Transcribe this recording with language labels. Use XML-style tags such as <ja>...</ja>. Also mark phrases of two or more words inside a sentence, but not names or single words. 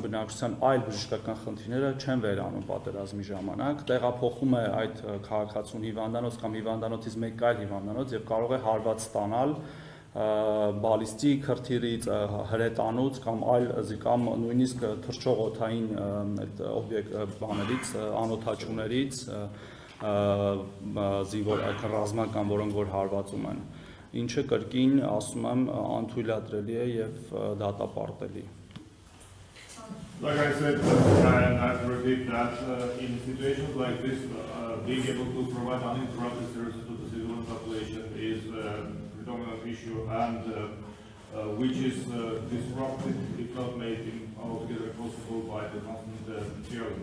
<hy>բնակչության այլ բժշկական խնդիրները չեն վերանում պատերազմի ժամանակ, տեղափոխում է այդ քաղաքացուն հիվանդանոց կամ հիվանդանոցից մեկ այլ հիվանդանոց եւ կարող է հարված ստանալ բալիստիկ քրթիրից, հրետանուց կամ այլ կամ նույնիսկ թռչող օդային բաներից, անօդաչուներից, զինվոր ռազմական, որոնք որ հարվածում են, ինչը կրկին ասում եմ անթույլատրելի է եւ դատապարտելի։</hy> <en>Like I said, and I repeat that in situations like this, being able to provide uninterrupted services to the civilian population is a predominant issue, and which is disrupted, if not made altogether possible by the constant shelling.</en>